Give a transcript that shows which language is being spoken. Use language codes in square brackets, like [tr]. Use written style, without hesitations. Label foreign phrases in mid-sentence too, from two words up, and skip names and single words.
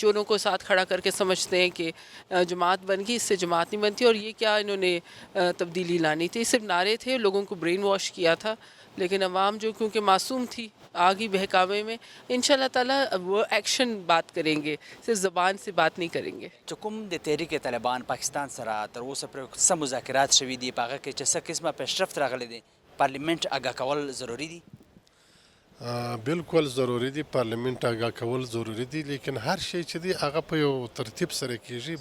[ur] چوروں کو ساتھ کھڑا کر کے سمجھتے ہیں کہ جماعت بن گئی، اس سے جماعت نہیں بنتی، اور یہ کیا انہوں نے تبدیلی لانی تھی. صرف نعرے تھے، لوگوں کو برین واش کیا تھا، لیکن عوام جو کیونکہ معصوم تھی آگی بہکاوے میں، [ar] انشاءاللہ تعالیٰ [ur] وہ ایکشن بات کریں گے، صرف زبان سے بات نہیں کریں گے. [ps] چې کوم د تحریک طالبان پاکستان سره تر اوسه پورې څه مذاکرات شوي دي په هغه کې چې څه قسمه پیشرفت راغلی دی، پارلیمنت آګاه کول ضروری دي؟ بالکل ضروری دی، پارلیمنت آګاه کول ضروری دی، لیکن هر شی چې دی هغه په یو ترتیب سره کیږي.